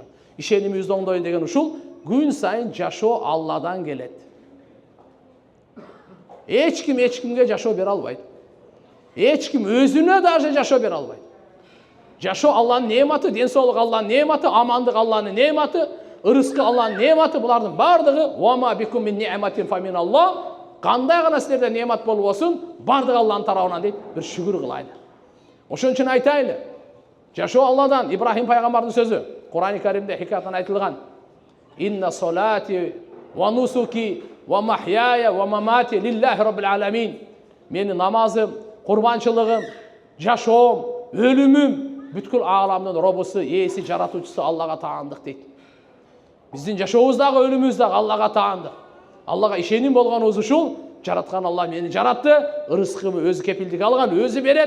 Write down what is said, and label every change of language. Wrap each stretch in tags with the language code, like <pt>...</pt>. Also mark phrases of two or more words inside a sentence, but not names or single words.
<ky>Ишенимибизди оңдойлу деген ушул күн сайын жашоо Алладан келет. Эч кимге жашоо бере албайт. Эч ким өзүнө даже жашоо бере албайт. Жашоо Алланын неаматы, ден соолук Алланын неаматы, амандык Алланын неаматы, ырыскы Алланын неаматы, булардын бардыгы</ky> <ar>وما بكم من نعمة فمن الله.</ar> <ky>Кандай гана силерде неамат болбосун, бардыгы Алланын тарабынан дейт, бир шүгүр кылайлы. Ошон үчүн айтайлы. Жашоо Алладан. Ибрахим пайгамбардын сөзү Кур'ан-ы Каримде хикаятан айтылган.</ky> <ar>إن صلاتي ونسكي ومحياي ومماتي لله رب العالمين.</ar> <ky>Менин намазым, курбанчылыгым, жашоом, өлүмүм бүткүл ааламдын робусу, ээси, жаратуучусу Аллага таандык дейт. Биздин жашообуз дагы өлүмүбүз дагы Аллага таандык. Аллага ишеним болгонубуз ушул. Жараткан Алла мени жаратты, ырыскымы өзү кепилдик алган, өзү берет.</ky>